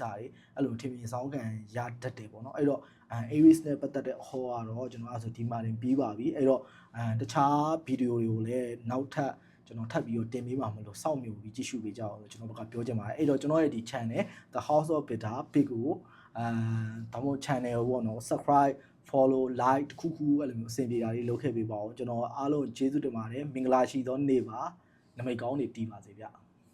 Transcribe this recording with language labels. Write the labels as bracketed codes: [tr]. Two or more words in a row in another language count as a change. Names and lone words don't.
[my] တွေအဲ့လိုထင်မြင်ဆောင်းခံရတတ်တယ်ပေါ့နော်အဲ့တော့Aries နဲ့ပတ်သက်တဲ့ဟောကတော့ကျွန်တော်အဲ့ဆိုဒီမှာတင်ပြီးပါပြီအဲ့တော့တခြားဗီဒီယိုတွေကိုလည်းနောက်ထပ်ကျွန်တော်ထပ်ပြီးတော့တင်ပေးမှာမလို့စောင့်မျှော်ပြီးကြည့်ရှုပေးကြအောင်လို့ကျွန်တော်ဘက်ကပြောချင်ပါတယ်အဲ့တော့ကျွန်တော်ရဲ့ဒီ channel The House of Bitter Big ကိုဒါမှမဟုတ် channel ကိုပေါ့နော် [en] subscribe follow like [my] တခုအဲ့လိုမျိုးအဆင်ပြေတာလေးလုပ်ခဲ့ပေးပါဦးကျွန်တော်အားလုံးကျေးဇူးတင်ပါတယ်မင်္ဂလာရှိသောနေ့ပါနမိတ်ကောင်းတွေတည်ပါစေဗျ